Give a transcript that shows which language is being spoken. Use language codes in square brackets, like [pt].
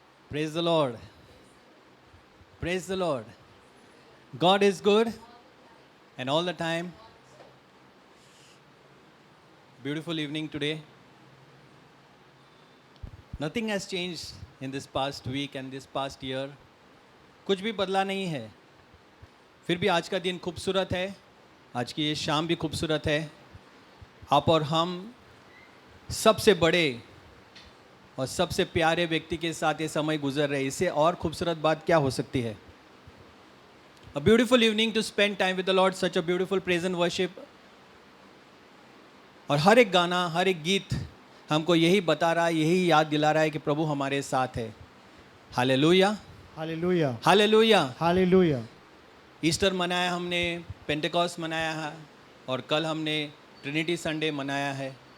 [en] Praise the Lord. Praise the Lord. God is good and all the time. Beautiful evening today. Nothing has changed in this past week and this past year. [hi] कुछ भी बदला नहीं है. फिर भी आज का दिन खूबसूरत है. आज की ये शाम भी खूबसूरत है. आप और हम सबसे बड़े और सबसे प्यारे व्यक्ति के साथ ये समय गुजर रहे. इससे और खूबसूरत बात क्या हो सकती है? [en] A beautiful evening to spend time with the Lord, such a beautiful praise and worship. [hi] और हर एक गाना, हर एक गीत हमको यही बता रहा है, यही याद दिला रहा है कि प्रभु हमारे साथ है. Hallelujah, [en] Hallelujah. [hi] Hallelujah. [en] Hallelujah. [hi] Easter मनाया हमने, पेंटेकॉस्ट मनाया है और कल हमने ट्रिनिटी संडे मनाया है.